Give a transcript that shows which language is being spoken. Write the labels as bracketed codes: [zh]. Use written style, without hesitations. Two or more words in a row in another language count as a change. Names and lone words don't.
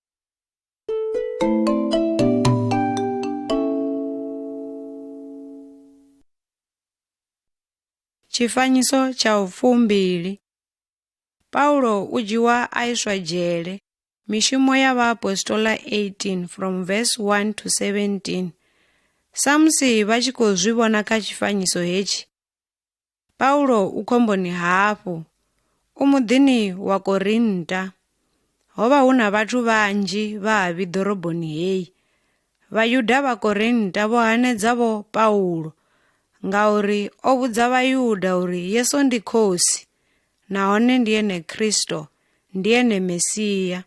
[ve] Tshifanyiso tsha 2. Paulo u dzhiwa a iswa dzhele. Mishumo ya vhaapostola 18 [en] from verse 1 to 17. [ve] Sa musi vha tshi khou zwi vhona kha tshifanyiso hetshi, Paulo u khomboni hafhu, u muḓini wa Korinta. Ho vha hu na vhathu vhanzhi vhavhi ḓoroboni heyi. Vhayuda vha Korinta vho hanedza vho Paulo, ngauri o vhudza Vhayuda uri Yesu ndi khosi, nahone ndi ene Kristo, ndi ene Mesiya.